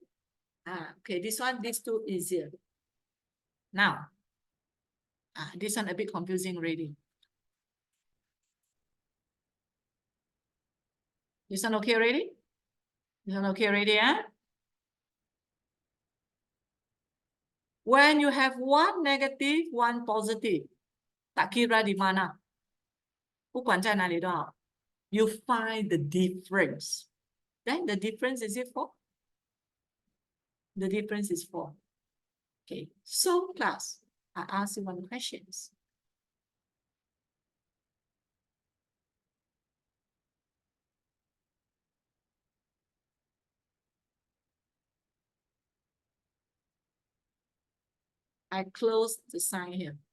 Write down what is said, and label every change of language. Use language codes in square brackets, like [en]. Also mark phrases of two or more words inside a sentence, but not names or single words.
[en] Okay, this one, these two easier. Now, this one a bit confusing already. This one okay already? This one okay already, eh? When you have one negative, one positive, [ms] tak kira di mana. [zh] 不管在哪里都好. [en] You find the difference. Then the difference is it 4? The difference is 4. Okay, so class, I ask you one question. I close the sign here.